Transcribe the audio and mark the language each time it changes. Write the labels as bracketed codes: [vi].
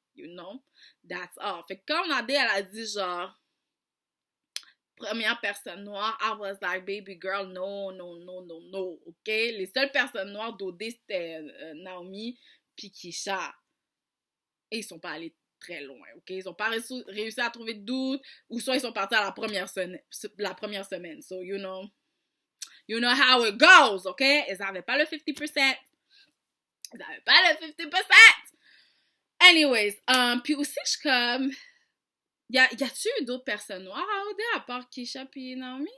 [fr] You know? That's all. Fait que quand Nadé, elle a dit genre, première personne noire, I was like, baby girl, no. OK? Les seules personnes noires d'OD, c'était Naomi puis Keisha. Et ils sont pas allés très loin, OK? Ils ont pas réussi à trouver de doute, ou soit ils sont partis à la première semaine. [en] So, you know how it goes, OK? [fr] Ils n'avaient pas le 50%. Ils n'avaient pas le 50%! Anyways, puis aussi, je suis comme... Y a-tu eu d'autres personnes noires à OD à part Keisha puis Naomi?